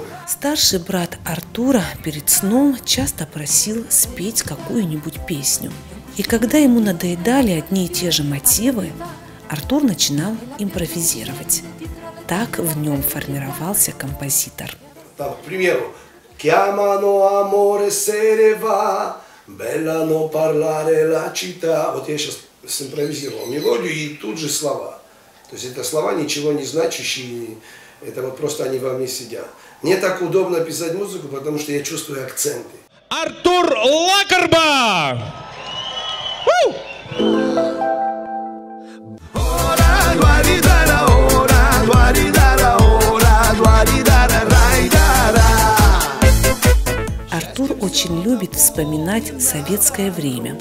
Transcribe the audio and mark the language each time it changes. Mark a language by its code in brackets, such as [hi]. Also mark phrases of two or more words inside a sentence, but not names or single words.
[ru] Старший брат Артура перед сном часто просил спеть какую-нибудь песню. И когда ему надоедали одни и те же мотивы, Артур начинал импровизировать. Так в нем формировался композитор. Там, к примеру, [it] «Chiamano amore se ne va, bella non parlare la città». [ru] Вот я сейчас симпровизировал мелодию и тут же слова. То есть это слова ничего не значащие, это вот просто они во мне сидят. Мне так удобно писать музыку, потому что я чувствую акценты. Артур Лакерба! Артур очень любит вспоминать советское время.